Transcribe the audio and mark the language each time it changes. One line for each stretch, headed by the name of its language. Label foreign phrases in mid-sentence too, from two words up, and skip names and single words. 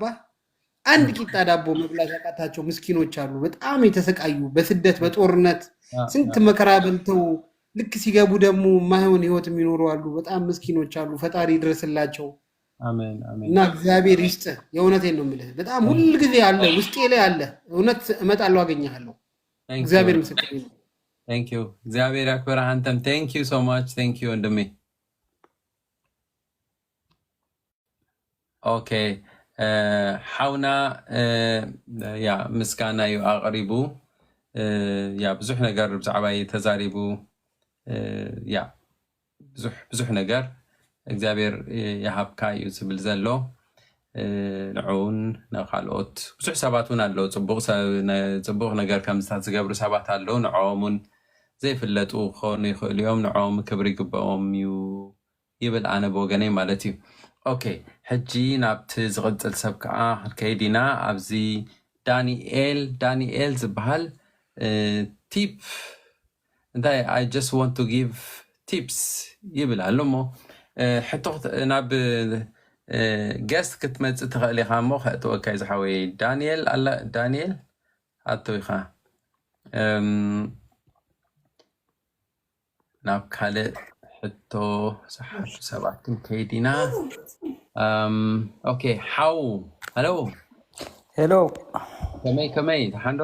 Amharic: አንድ ቂጣ ዳቦ መብላት ያቃታቸው ምስኪኖች አሉ። በጣም የተሰቃዩ በስደት በጦርነት ስንት መከራ በልተው ልክ ሲገቡ ደግሞ የማይሆን ህይወት የሚኖሩ አሉ። በጣም ምስኪኖች አሉ። ፈጣሪ ይድረስላቸው እና እግዚአብሔር ይስጥህ። የእውነቴን ነው የምልህ። በጣም ሁል ጊዜ አለ ውስጤ ላይ አለ። እውነት እመጣለሁ፣ አገኘሃለሁ። እግዚአብሔር ምስክር ነው። እግዚአብሔር ያክብርህ። አንተም
English: thank you so much።
Amharic: ቴንኪዩ ወንድሜ።
Tigrinya: ኦኬ ሓውና ያ ምስጋና እዩ ኣቕሪቡ ያ ብዙሕ ነገር ብዛዕባ ተዛሪቡ ያ ብዙሕ ነገር እግዚአብሔር የሃብካ እዩ ዝብል ዘሎ ንዑን ካልኦት ብዙሕ ሰባት እውን ኣለዉ ፅቡቕ ነገር ከምዝታት ዝገብሩ ሰባት ኣለዉ ንዕኦም እውን ዘይፍለጡ ክኾኑ ይኽእሉ እዮም ንዕኦም ክብሪ ይግብኦም እዩ ይብል ኣነ ብወገነይ ማለት እዩ ኦኬ ሕጂ ናብቲ ዝቕፅል ሰብ ከዓ ክንከይድ ኢና ኣብዚ ዳኒኤል ዝበሃል ቲፕ እንታይ
English: I just want to give tips
Tigrinya: ይብል ኣሎ እሞ ሕቶ ናብ ገስት ክትመፅእ ትኽእል ኢኻ እሞ ከእትወካ እዩ ዝሓወይ ዳንኤል ኣተው ኢኻ ናብ ካልእ ሕቶ ዝሓቱ ሰባት ክንከይድ ኢና ኦኬ ሓው ሄሎ ከመይ ተሓንዶ